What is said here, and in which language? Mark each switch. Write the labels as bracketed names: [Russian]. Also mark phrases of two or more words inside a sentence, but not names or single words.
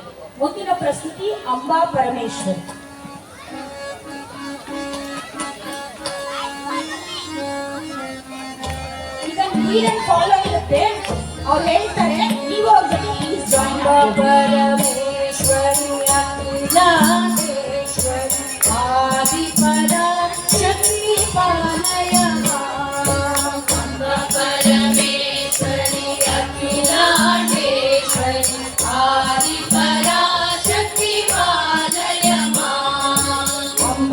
[Kannada] ಮುಂದಿನ ಪ್ರಸ್ತುತಿ ಅಂಬಾ ಪರಮೇಶ್ವರಿ. ಇದನ್ನು [English] lead follow [Kannada] ಇರುತ್ತೆ. ಅವ್ರು ಹೇಳ್ತಾರೆ, ನೀವು ಅವ್ರ ಜೊತೆ [English] please join. [Sanskrit] ಪರಮೇಶ್ವರಿ ಅಖಿಲಾಂಡೇಶ್ವರಿ ಆದಿ ಪರ ಶಕ್ತಿ ಪಾಲಯ ಪರಮೇಶ್ವರಿ ಅಖಿಲಾಂಡೇಶ್ವರಿ ಆದಿ ಪರ ಶಕ್ತಿ ಪಾಲಯ ಅಂಬ